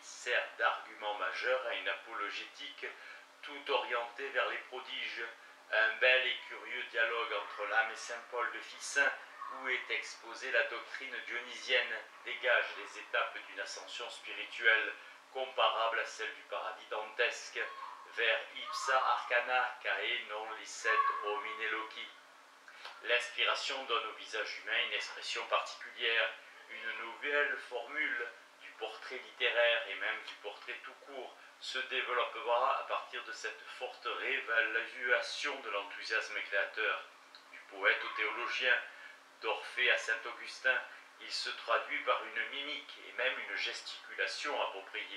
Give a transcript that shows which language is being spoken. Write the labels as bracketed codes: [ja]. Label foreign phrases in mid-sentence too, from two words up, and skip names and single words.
[fr] sert d'argument majeur à une apologétique tout orientée vers les prodiges, un bel et curieux dialogue entre l'âme et saint Paul de Ficin, où est exposée la doctrine dionysienne, dégage les étapes d'une ascension spirituelle comparable à celle du paradis dantesque, vers [la] ipsa arcana cae non licet homine loci. [fr] L'inspiration donne au visage humain une expression particulière, une nouvelle formule du portrait littéraire et même du portrait tout court se développera à partir de cette forte réévaluation de l'enthousiasme créateur. Du poète au théologien, d'Orphée à Saint-Augustin, il se traduit par une mimique et même une gesticulation appropriée.